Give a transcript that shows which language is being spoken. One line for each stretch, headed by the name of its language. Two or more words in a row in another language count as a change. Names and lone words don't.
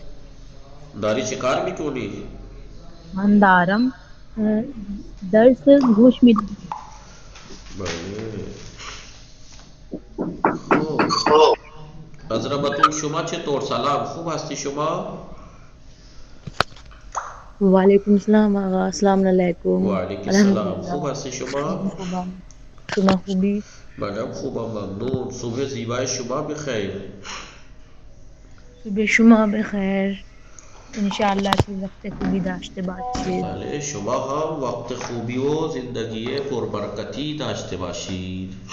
Persian: داری چه کار میکنی؟ من دارم درس گوش میدم. بله. خوب حضرت بطول شما چطور؟ سلام. خوب هستی شما؟
Arabic: وعلیکم السلام آقا. السلام علیکم. وعلیکم السلام. الحمدللہ.
Persian: خوب هستی شما؟ شما خوبی؟ منم خوبم ممنون. صبح زیبای شما بخیر. صبح شما بخیر. انشاءاللہ که وقت خوبی داشته باشید. بله شما هم وقت خوبی و زندگی پربرکتی داشته باشید.